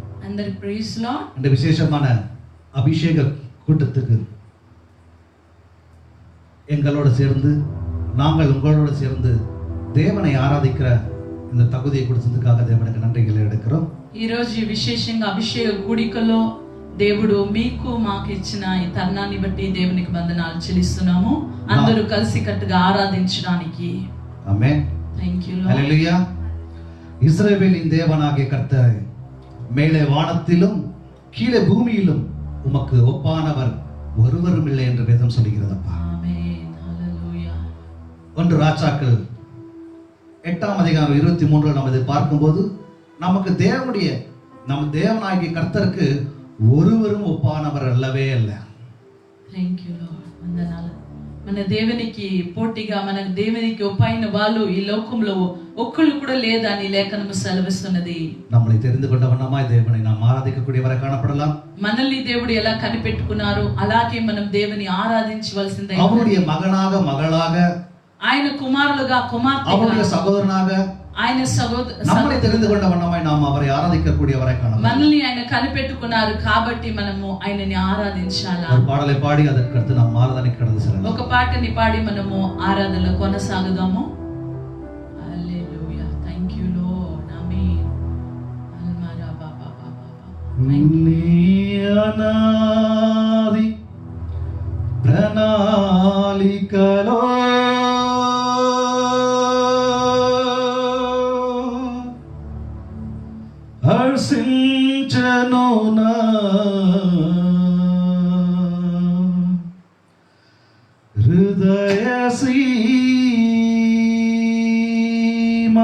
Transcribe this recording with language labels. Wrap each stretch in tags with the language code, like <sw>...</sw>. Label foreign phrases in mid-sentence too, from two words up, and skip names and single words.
<te>అందరికి</te> <en>praise Lord.</en> <ta>இந்த விசேஷமான அபிஷேக கூட்டத்துக்கு எங்களோட சேர்ந்து நாங்கள் உங்களோட சேர்ந்து தேவனை ஆராதிக்கிற இந்த தகுதியை கொடுத்ததுக்காக தேவனுக்கு நன்றிகளை எடுக்கிறோம்.</ta> <te>ఈ రోజు విశేషంగా అభిషేక కూడికలో దేవుడు మీకు మాకు ఇచ్చిన ఈ తరుణాన్ని బట్టి దేవునికి వందనాలు చెల్లిస్తున్నాము. అందరూ కలిసి కట్టుగా ఆరాధించడానికి. ఆమేన్.</te> <en>Thank you Lord.</en> <te>హల్లెలూయా.</te> <ta>இஸ்ரவேலின் தேவனாகிய கர்த்தரே, மேலே வானத்திலும் கீழே பூமியிலும் உமக்கு ஒப்பானவர் ஒருவரும் இல்லை என்று வேதம் சொல்லுகிறதப்பா. ஆமென். ஹல்லேலூயா. 1 ராஜாக்கள் 8ஆம் அதிகாரம் 23 நாம் இதை பார்க்கும்போது நமக்கு நம்ம தேவனாகிய கர்த்தருக்கு ஒருவரும் ஒப்பானவர் அல்லவே அல்ல.</ta> <en>Thank you Lord. వందనాలు.</en> <te>మన దేవునికి పోటీగా, మన దేవునికి ఒప్పైన వాళ్ళు ఈ లోకంలో ఒక్కళ్ళు కూడా లేదని లేఖనము సెలవిస్తున్నది.</te> <ta>நம்மளை தெரிந்து கொண்டவனமாய் தேவனை நாம் ஆராதிக்கக்கூடியவரை காணப்படலாம்.</ta> <te>మనల్ని దేవుడు ఎలా కనిపెట్టుకున్నారు, అలాగే మనం దేవుని ఆరాధించవలసిందే.</te> <ta>அவருடைய மகனாக, மகளாக,</ta> <te>ఆయన కుమారులుగా, కుమార్తెగా,</te> <ta>அவருடைய சகோதரனாக,</ta> <te>ఆయన</te> <ta>நம்மளை தெரிந்து கொண்டவனமாய் நாம் அவரை ஆராதிக்கக்கூடியவரை காணலாம்.</ta> <te>మనల్ని ఆయన కనిపెట్టుకున్నారు కాబట్టి మనము ఆయనని ఆరాధించాలా.</te> <ta>ஒரு பாடலை பாடி அதற்கு அடுத்து நாம் ஆராதனைக்கு கடந்து செல்லலாம்.</ta> <te>ఒక పాటని పాడి మనము ఆరాధనలో కొనసాగుదాము. హల్లెలూయా.</te> <en>Thank you Lord.</en> <te>ఆమేన్. అల్మరా బాబా బాబా. అనాది ప్రణాళికలో హర్షించెను నా హృదయ సీమ.</te>